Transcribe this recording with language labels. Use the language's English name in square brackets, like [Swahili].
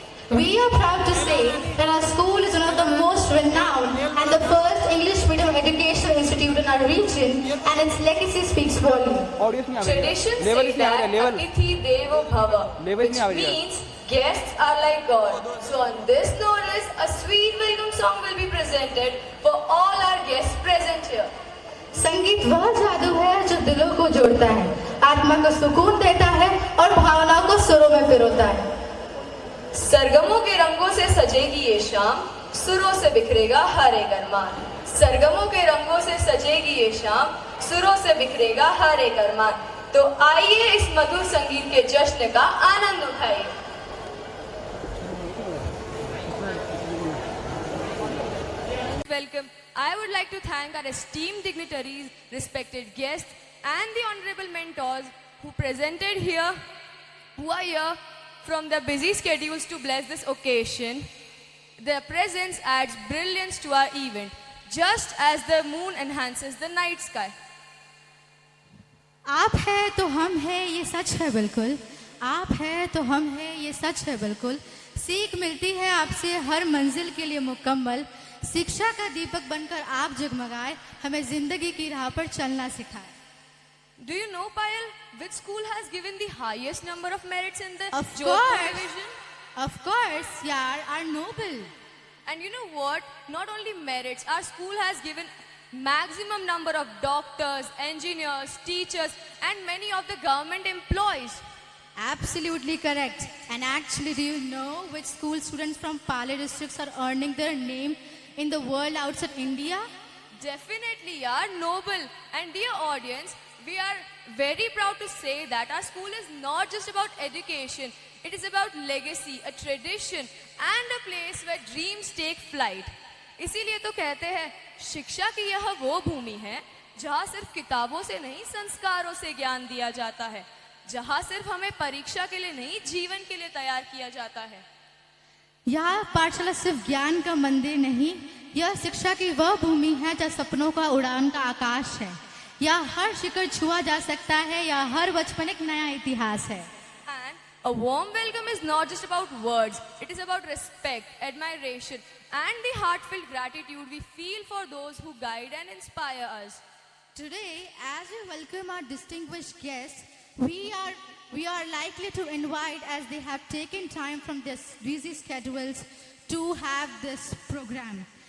[English] We are proud to say that our school is one of the most renowned and the first English medium educational institute in our region, and its legacy speaks volume. Traditions say that [Hindi] Atithi Devo Bhava, [English] which means guests are like God. So on this notice, a sweet welcome song will be presented for all our guests present here. [Hindi] संगीत वह जादू है जो दिलों को जोड़ता है, आत्मा को सुकून देता है और भावनाओं को सुरों में पिरोता है. सरगमों के रंगों से सजेगी ये शाम, सुरों से बिखरेगा हर एक अरमान. सरगमों के रंगों से सजेगी ये शाम, सुरों से बिखरेगा हर एक अरमान. तो आइए इस मधुर संगीत के जश्न का आनंद उठाइए. [English] Welcome. I would like to thank our esteemed dignitaries, respected guests, and the honorable mentors who presented here, who are here from their busy schedules to bless this occasion. Their presence adds brilliance to our event, just as the moon enhances the night sky. [Hindi] आप है तो हम है ये सच है बिल्कुल. आप है तो हम है ये सच है बिल्कुल. सीख मिलती है आपसे हर मंजिल के लिए मुकम्मल. शिक्षा का दीपक बनकर आप जगमगाए, हमें जिंदगी की राह पर चलना सिखाए. [English] Do you know, Payal, which school has given the highest number of merits in the Of Jodhpur course. division? Of course, yaar, our noble. And you know what? Not only merits, our school has given maximum number of doctors, engineers, teachers, and many of the government employees. Absolutely correct. And actually, do you know which school students from Pali districts are earning their name in the world outside India? Definitely, yaar, noble. And dear audience, we are very proud to say that our school is not just about education. It is about legacy, a tradition, and a place where dreams take flight. [Hindi] इसीलिए तो कहते हैं, शिक्षा की यह वो भूमि है जहाँ सिर्फ किताबों से नहीं, संस्कारों से ज्ञान दिया जाता है. जहाँ सिर्फ हमें परीक्षा के लिए नहीं, जीवन के लिए तैयार किया जाता है. यह पाठशाला सिर्फ ज्ञान का मंदिर नहीं, यह शिक्षा की वह भूमि है जहाँ सपनों का उड़ान का आकाश है. यह हर शिखर छुआ जा सकता है, या हर बचपन एक नया इतिहास है. [English] And a warm welcome is not just about words. It is about respect, admiration, and the heartfelt gratitude we feel for those who guide and inspire us. Today, as we welcome our distinguished guests, we are likely to invite, as they have taken time from their busy schedules to have this program.